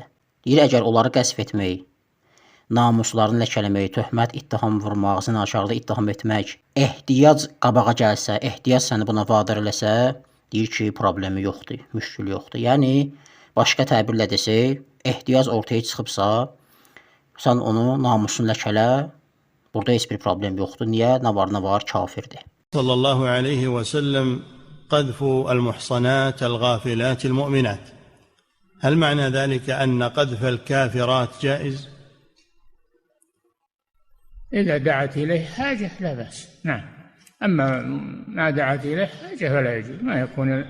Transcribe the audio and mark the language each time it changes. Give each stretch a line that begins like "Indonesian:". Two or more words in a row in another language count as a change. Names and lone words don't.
Azerbaijani: Deyir, əgər onları qəsb etmək, namuslarını ləkələmək, töhmət, ittiham vurmaq, zinakarlıq ittiham etmək, ehtiyac qabağa gəlsə, ehtiyac səni buna vadar eləsə, deyir ki, problemi yoxdur, müşkül yoxdur. Yəni, başqa təbirlə desək, ehtiyac ortaya çıxıbsa, sən onu namusunu ləkələ, burada heç bir problem yoxdur. Niyə? Nə var, kafirdir.
Arabic: صلى الله عليه وسلم قذف المحصنات الغافلات المؤمنات، هل معنى ذلك أن قذف الكافرات جائز؟ إذا دعت إليه حاجة لا بأس، نعم. أما ما دعت إليه حاجة فلا يجوز.